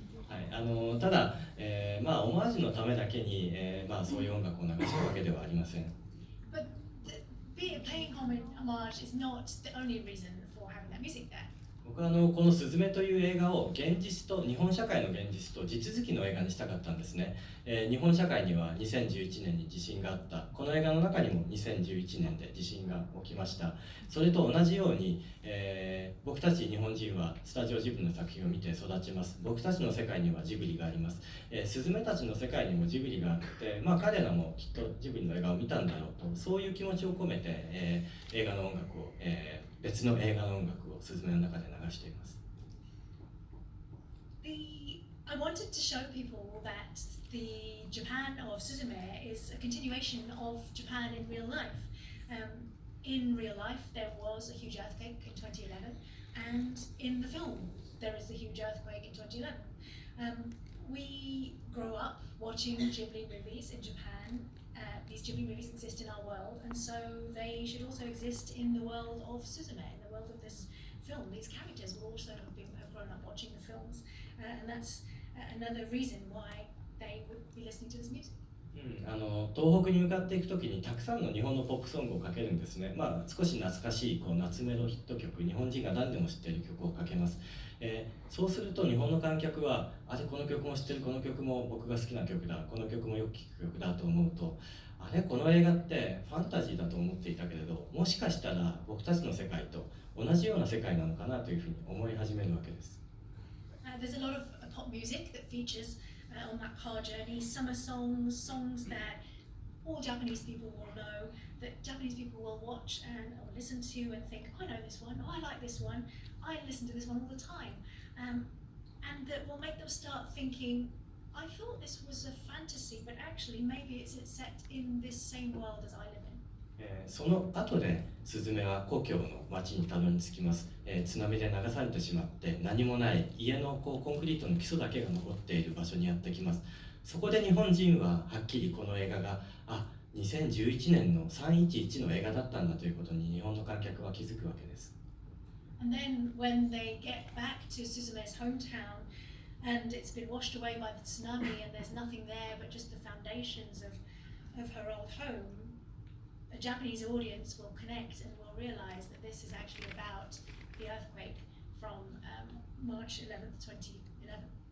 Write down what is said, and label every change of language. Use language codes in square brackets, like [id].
[ja] はい、ただ、まあオマージュのためだけに、まあそういう音楽を流すわけではありません。 But paying homage is not the only reason for having that music there. 僕はこの「すずめ」という映画を現実と日本社会の現実と地続きの映画にしたかったんですね。日本社会には2011年に地震があった。この映画の中にも2011年で地震が起きました。それと同じように、僕たち日本人はスタジオジブリの作品を見て育ちます。僕たちの世界にはジブリがあります。スズメたちの世界にもジブリがあって、まあ彼らもきっとジブリの映画を見たんだろうと、そういう気持ちを込めて、映画の音楽を、別の映画の音楽をスズメの中で流しています。 [en] I wanted to show people that the Japan of Suzume is a continuation of Japan in real life. In real life, there was a huge earthquake in 2011, and in the film, there is a huge earthquake in 2011. We grow up watching Ghibli movies in Japan. These Ghibli movies exist in our world, and so they should also exist in the world of Suzume, in the world of this film. These characters will also have grown up watching the films, and that's another reason why they would be listening to this music. [ja] 東北に向かっていくときにたくさんの日本のポップソングをかけるんですね。まあ少し懐かしい夏メロヒット曲、日本人が何でも知っている曲をかけます。そうすると日本の観客はあれこの曲も知ってる、この曲も僕が好きな曲だ、この曲もよく聴く曲だと思うと、あれこの映画ってファンタジーだと思っていたけれど、もしかしたら僕たちの世界と同じような世界なのかなというふうに思い始めるわけです。 [en] There's a lot of pop music that features on that car journey, summer songs, songs that all Japanese people will know, that Japanese people will watch and or listen to and think, I know this one, oh, I like this one, I listen to this one all the time. And that will make them start thinking, I thought this was a fantasy, but actually maybe it's set in this same world as I live in. [ja] その後でスズメは故郷の町にたどり着きます。津波で流されてしまって何もない家のコンクリートの基礎だけが残っている場所にやってきます。そこで日本人ははっきりこの映画が2011年の311の映画だったんだということに日本の観客は気づくわけです。 [en] And then when they get back to Suzume's hometown and it's been washed away by the tsunami and there's nothing there but just the foundations of her old home,a Japanese audience will connect and will realize that this is actually about the earthquake from March 11th, 2011.